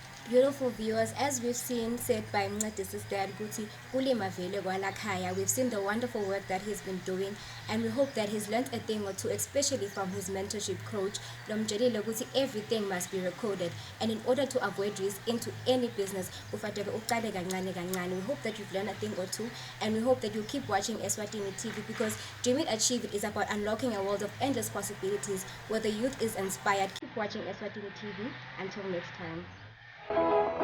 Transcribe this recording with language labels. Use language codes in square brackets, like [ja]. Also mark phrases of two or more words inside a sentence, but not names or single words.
[en] Beautiful viewers, as we've seen said by Mncedisi's dad Guti [ss] kulima vele kwalakhaya, [en] we've seen the wonderful work that he's been doing, and we hope that he's learned a thing or two, especially from his mentorship coach [ss] lomtshelile ukuthi [en] everything must be recorded, and in order to avoid risk into any business [ss] kufanele uqale kancane kancane. [en] We hope that you've learned a thing or two, and we hope that you keep watching Eswatini TV, because Dream It Achieve It is about unlocking a world of endless possibilities where the youth is inspired. Keep watching Eswatini TV. Until next time.